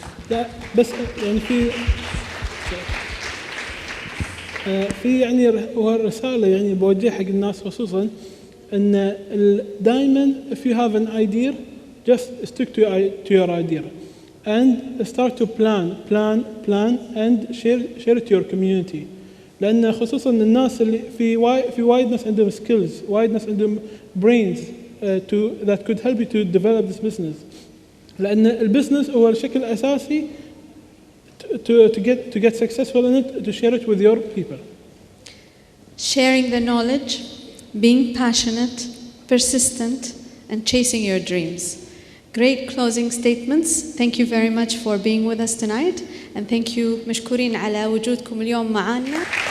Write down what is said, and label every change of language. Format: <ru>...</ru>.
<ar>لا بس يعني في يعني رسالة يعني بوجهها حق الناس خصوصا ان دائما</ar> <en>if you have an idea just stick to your idea and start to plan and share it to your community.</en> <ar>لأن خصوصا الناس اللي في وايد ناس عندهم skills, وايد ناس عندهم</ar> <en>brains that could help you to develop this business.</en> <ar>لأن البزنس هو الشكل الأساسي</ar> <en>to get successful in it, to share it with your people. Sharing the knowledge, being passionate, persistent, and chasing your dreams. Great closing statements. Thank you very much for being with us tonight, and thank you</en> <ar>مشكورين على وجودكم اليوم معنا.</ar>